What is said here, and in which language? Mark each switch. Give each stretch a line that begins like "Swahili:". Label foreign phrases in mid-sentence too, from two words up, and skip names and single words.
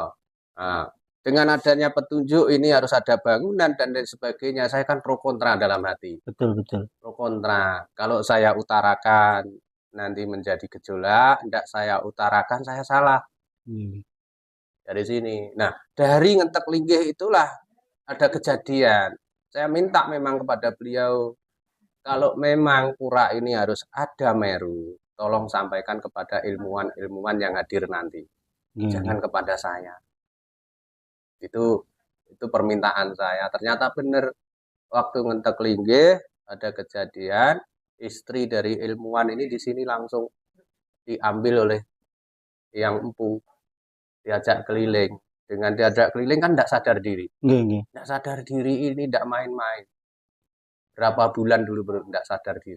Indonesian: Nah, dengan adanya petunjuk ini harus ada bangunan dan lain sebagainya. Saya kan pro kontra dalam hati. Betul. Pro kontra. Kalau saya utarakan nanti menjadi gejolak, tidak saya utarakan saya salah. Dari sini. Nah, dari
Balinese: ngentek linggih
Indonesian: itulah ada kejadian. Saya minta memang kepada beliau, kalau memang pura ini harus ada Meru, tolong sampaikan kepada ilmuwan-ilmuwan yang hadir nanti. Jangan kepada saya. Itu permintaan saya. Ternyata benar, waktu
Balinese: ngentek linggih
Indonesian: ada kejadian, istri dari ilmuwan ini di sini langsung diambil oleh yang empu. Diajak keliling. Dengan diajak keliling kan tidak sadar diri. Tidak sadar diri ini tidak main-main. Berapa bulan dulu baru tidak sadar diri.